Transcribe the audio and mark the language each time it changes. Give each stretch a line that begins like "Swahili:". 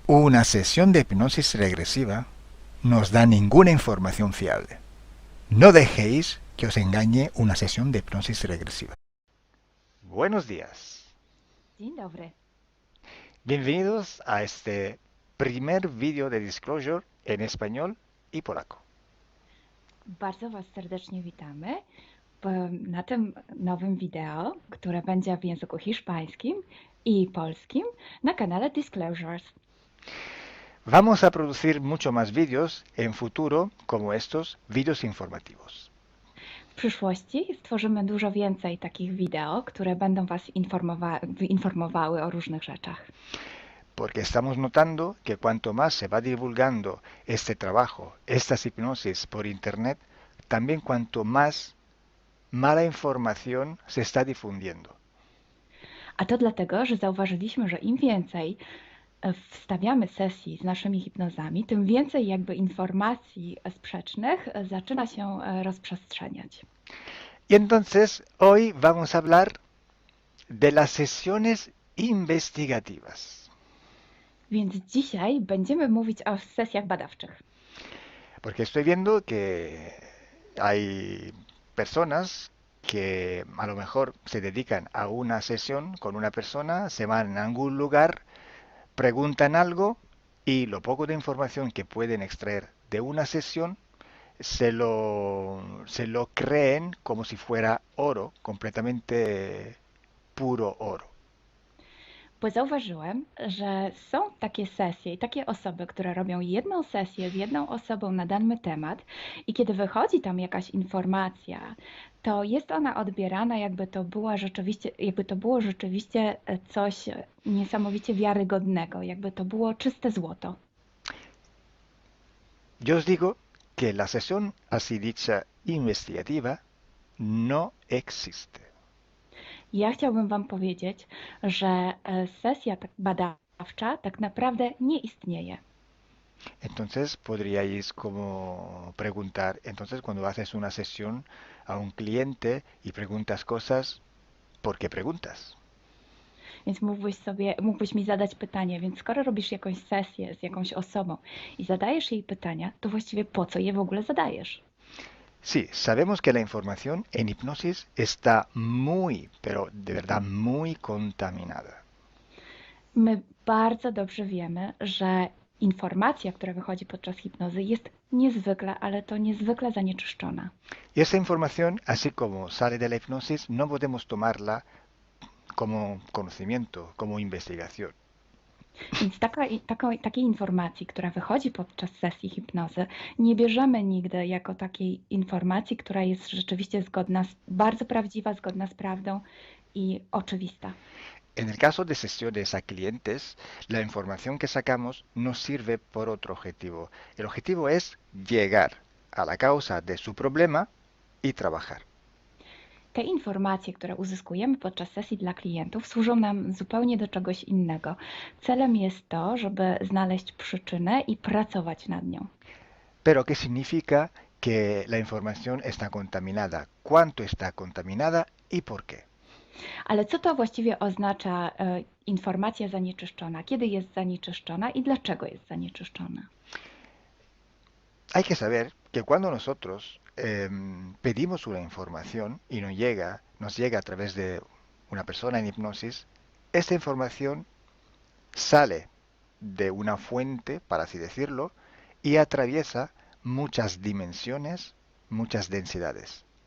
Spanish: Una sesión de hipnosis regresiva no os da ninguna información fiable. No dejéis que os engañe una sesión de hipnosis regresiva. Buenos días.
Polish: Dzień dobry.
Spanish: Bienvenidos a este primer vídeo de Disclosure en español y polaco.
Polish: Bardzo Was serdecznie witamy na tym nowym wideo, które będzie w języku hiszpańskim i polskim na kanale Disclosures.
Spanish: Vamos a producir mucho más vídeos en futuro como estos vídeos informativos.
Polish: W przyszłości stworzymy dużo więcej takich wideo, które będą Was informowały o różnych rzeczach.
Spanish: Porque estamos notando que cuanto más se va divulgando este trabajo, estas hipnosis por internet, también cuanto más mala información se está difundiendo.
Polish: A to dlatego, że zauważyliśmy, że im więcej wstawiamy sesji z naszymi hipnozami, tym więcej jakby informacji sprzecznych zaczyna się rozprzestrzeniać.
Spanish: Y entonces hoy vamos a hablar de las sesiones investigativas.
Polish: Więc dzisiaj będziemy mówić o sesjach badawczych.
Spanish: Porque estoy viendo que hay personas que a lo mejor se dedican a una sesión con una persona, se van a algún lugar, preguntan algo y lo poco de información que pueden extraer de una sesión se lo creen como si fuera oro, completamente puro oro.
Polish: Bo zauważyłem, że są takie sesje i takie osoby, które robią jedną sesję z jedną osobą na dany temat i kiedy wychodzi tam jakaś informacja, to jest ona odbierana, jakby to było rzeczywiście coś niesamowicie wiarygodnego, jakby to było czyste złoto.
Spanish: Yo os digo que la sesión así dicha investigativa no existe.
Polish: Ja chciałbym Wam powiedzieć, że sesja badawcza tak naprawdę nie istnieje.
Spanish: Entonces podríais como preguntar, entonces cuando haces una sesión a un cliente y preguntas cosas, ¿por qué preguntas?
Polish: Więc mógłbyś mi zadać pytanie, więc skoro robisz jakąś sesję z jakąś osobą i zadajesz jej pytania, to właściwie po co je w ogóle zadajesz?
Spanish: Sí, sabemos que la información en hipnosis está muy, pero de verdad muy contaminada.
Polish: My bardzo dobrze wiemy, że informacja, która wychodzi podczas hipnozy jest niezwykle, ale to niezwykle zanieczyszczona.
Spanish: Y esa información, así como sale de la hipnosis, no podemos tomarla como conocimiento, como investigación.
Polish: Więc takiej informacji, która wychodzi podczas sesji hipnozy, nie bierzemy nigdy jako takiej informacji, która jest rzeczywiście bardzo prawdziwa, zgodna z prawdą i oczywista.
Spanish: En el caso de sesiones a clientes, la información que sacamos nos sirve por otro objetivo. El objetivo es llegar a la causa de su problema y trabajar.
Polish: Te informacje, które uzyskujemy podczas sesji dla klientów, służą nam zupełnie do czegoś innego. Celem jest to, żeby znaleźć przyczynę i pracować nad nią.
Spanish: Pero ¿qué significa que la información está contaminada? ¿Cuánto está contaminada y por qué?
Polish: Ale co to właściwie oznacza informacja zanieczyszczona? Kiedy jest zanieczyszczona i dlaczego jest zanieczyszczona?
Spanish: Hay que saber que cuando nosotros pedimos una información y nos llega a través de una persona en hipnosis, esta información sale de una fuente, para así decirlo, y atraviesa muchas dimensiones, muchas densidades.